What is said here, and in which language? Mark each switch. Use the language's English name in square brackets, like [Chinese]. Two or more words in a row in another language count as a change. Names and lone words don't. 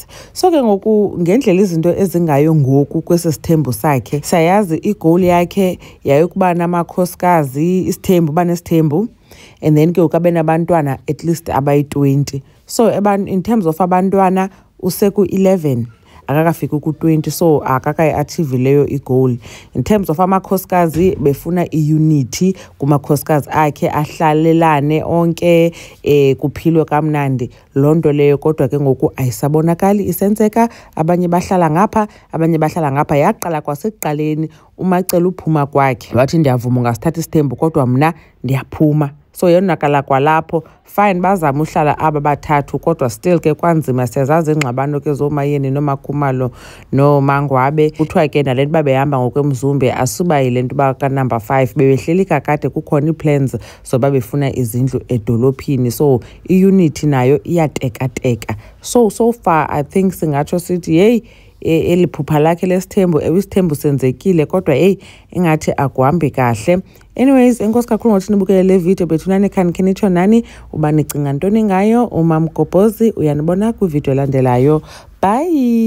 [Xhosa] So ke ngoku ngendlela izinto ezingayo ngoku kwesi sithembu sakhe, siyayazi igoal yakhe yayokuba namakhosikazi, isithembu uba nesithembu, [English] and then [Xhosa] ke ukabe nabantwana [English] at least [Xhosa] abayi-20. [English] So in terms of [Xhosa] abantwana useku-11 akakafiki ku-20, so akakayi-achieve leyo igoal. [English] In terms of [Xhosa] amakhosikazi befuna i-unity kumakhosikazi akhe, ahlalelane onke kuphilwe kamnandi. Loo nto leyo kodwa ke ngoku ayisabonakali isenzeka. Abanye bahlala ngapha, abanye bahlala ngapha. Yaqala kwasekuqaleni uMacele uphuma kwakhe wathi ndiyavuma ungasithatha isithembu kodwa mna ndiyaphuma. So yonakala kwalapho fine bazama uhlala aba bathathu, kodwa still ke kwanzima. Siyazazi ingxabano ke zoMayeni noMakhumalo noMangwabe. Kuthiwa ke nale nto babehamba ngokwemzumbe asuba yile nto uba kanumber 5 bebehleli kakade kukhona ii-plans zoba befuna izindlu edolophini. So i-unity nayo iyatekateka. [English] So far I think [Xhosa] singatsho sithi yeyi eli phupha lakhe lesithembu isithembu senzekile, kodwa ingathi akuhambi kahle. Anyways, enkosi kakhulu ngokuthi nibukele le video. Bethunani khanitsho nani uba nicinga ntoni ngayo. uMamgobhozi uyanibona kwivideo elandelayo.